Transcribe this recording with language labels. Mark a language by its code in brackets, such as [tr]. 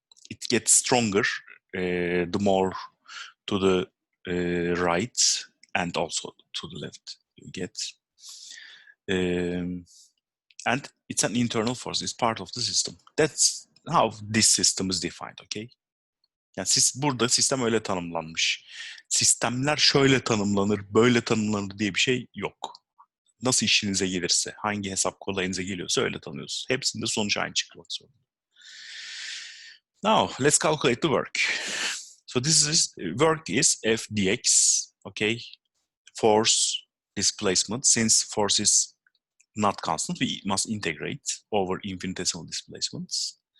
[en] It gets stronger the more to the right and also to the left you get. And it's an internal force, it's part of the system. That's how this system is defined, okay? [tr] Yani burada sistem öyle tanımlanmış. Sistemler şöyle tanımlanır, böyle tanımlanır diye bir şey yok. Nasıl işinize gelirse, hangi hesap kolayınıza geliyorsa öyle tanıyorsunuz. Hepsinde sonuç aynı çıkmak zorunda. [en] Now, let's calculate the work. So this is, work is F dx, okay? Force, displacement. Since force is not constant, we must integrate over infinitesimal displacements.